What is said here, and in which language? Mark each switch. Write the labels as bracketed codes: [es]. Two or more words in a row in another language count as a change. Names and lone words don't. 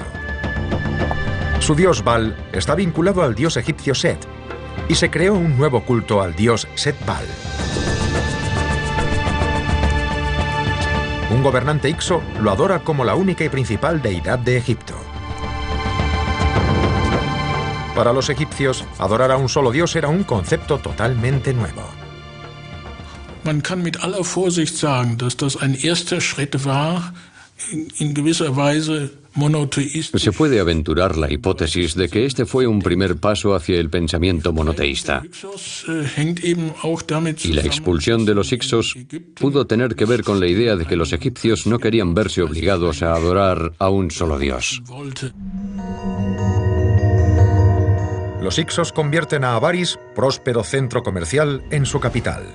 [es] Su dios Baal está vinculado al dios egipcio Set, y se creó un nuevo culto al dios Set-Baal. Un gobernante Ixo lo adora como la única y principal deidad de Egipto. Para los egipcios, adorar a un solo dios era un concepto totalmente nuevo. [de] Man kann mit aller Vorsicht sagen, dass das ein erster Schritt war, in gewisser Weise monoteístisch. [es] Se puede aventurar la hipótesis de que este fue un primer paso hacia el pensamiento monoteísta. Y la expulsión de los Ixos pudo tener que ver con la idea de que los egipcios no querían verse obligados a adorar a un solo dios. Los Ixos convierten a Avaris, próspero centro comercial, en su capital.